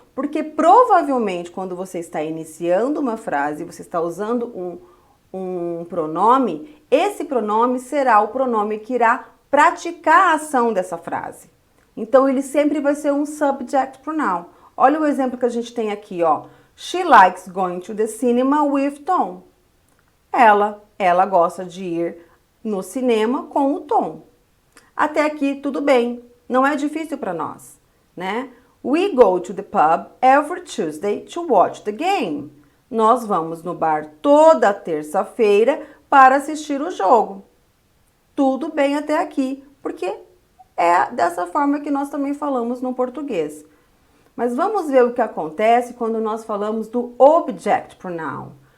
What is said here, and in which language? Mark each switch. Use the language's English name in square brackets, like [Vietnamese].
[Portuguese] Porque provavelmente quando você está iniciando uma frase, você está usando um pronome, esse pronome será o pronome que irá praticar a ação dessa frase. Então ele sempre vai ser um subject pronoun. Olha o exemplo que a gente tem aqui, ó. [English] She likes going to the cinema with Tom. [Portuguese] Ela gosta de ir no cinema com o Tom. Até aqui tudo bem, não é difícil para nós, né? [English] We go to the pub every Tuesday to watch the game. [Portuguese] Nós vamos no bar toda terça-feira para assistir o jogo. Tudo bem até aqui, porque é dessa forma que nós também falamos no português. Mas vamos ver o que acontece quando nós falamos do object pronoun.